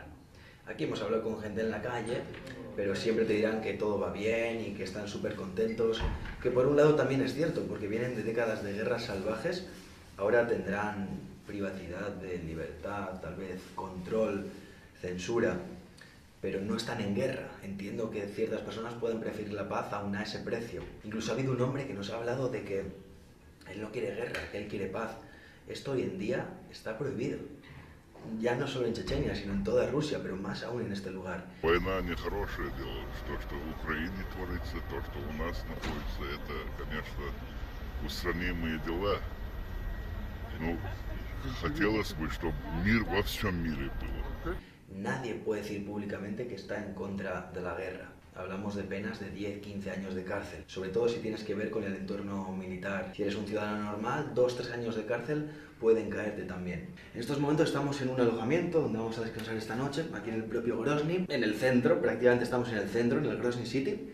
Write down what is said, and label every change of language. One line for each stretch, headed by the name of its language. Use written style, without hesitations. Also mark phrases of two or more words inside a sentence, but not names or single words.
Spanish: Aquí hemos hablado con gente en la calle, pero siempre te dirán que todo va bien y que están súper contentos, que por un lado también es cierto, porque vienen de décadas de guerras salvajes, ahora tendrán privacidad de libertad, tal vez control, censura, pero no están en guerra. Entiendo que ciertas personas pueden preferir la paz aún a ese precio. Incluso ha habido un hombre que nos ha hablado de que él no quiere guerra, que él quiere paz. Esto hoy en día está prohibido. Ya no solo en Chechenia, sino en toda Rusia, pero más aún en este lugar.
Russian: Война нехорошее дело. То, что в Украине творится, то, что у нас находится, это, конечно, устранимые дела. Ну, хотелось бы, чтобы мир во всем мире был.
Spanish: Nadie puede decir públicamente que está en contra de la guerra. Hablamos de penas de 10-15 años de cárcel, sobre todo si tienes que ver con el entorno militar. Si eres un ciudadano normal, 2-3 años de cárcel pueden caerte también. En estos momentos estamos en un alojamiento donde vamos a descansar esta noche, aquí en el propio Grozny, en el centro, prácticamente estamos en el centro, en el Grozny City.